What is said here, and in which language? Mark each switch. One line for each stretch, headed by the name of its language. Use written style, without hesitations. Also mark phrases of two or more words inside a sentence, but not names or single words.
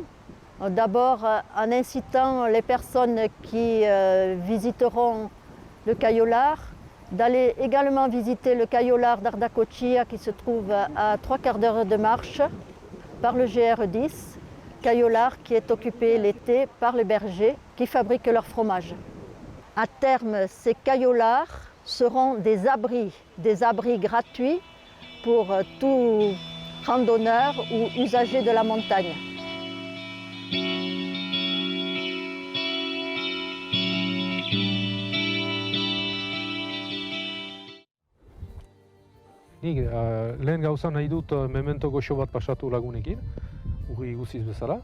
French: D'abord en incitant les personnes qui visiteront le caillolard, d'aller également visiter le caillolard d'Ardacochia qui se trouve à 3/4 d'heure de marche par le GR10, caillolard qui est occupé l'été par les bergers qui fabriquent leur fromage. À terme, ces caillolards seront des abris gratuits pour tout randonneur ou usager de la montagne.
Basque: Nik lehen gauza nahi dut memento goxo bat pasatu lagunekin, urri guziz bezala.